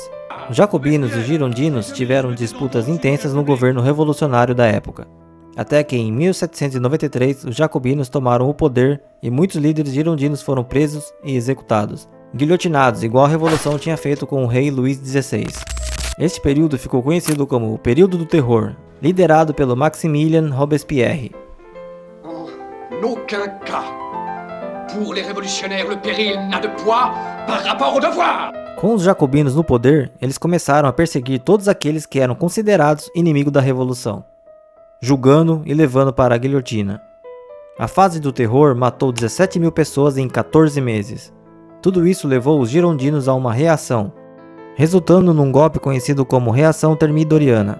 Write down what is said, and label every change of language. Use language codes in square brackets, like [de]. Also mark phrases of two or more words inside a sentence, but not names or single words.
[pt] Os jacobinos e os girondinos tiveram disputas intensas no governo revolucionário da época, até que em 1793 os jacobinos tomaram o poder e muitos líderes girondinos foram presos e executados, guilhotinados igual a revolução tinha feito com o rei Luís XVI. Este período ficou conhecido como o Período do Terror, liderado pelo Maximilien Robespierre. [fr] En aucun cas, pour les révolutionnaires, le péril n'a de poids par rapport au devoir. [pt] Com os jacobinos no poder, eles começaram a perseguir todos aqueles que eram considerados inimigos da revolução, julgando e levando para a guilhotina. A fase do terror matou 17 mil pessoas em 14 meses. Tudo isso levou os girondinos a uma reação, resultando num golpe conhecido como Reação Termidoriana.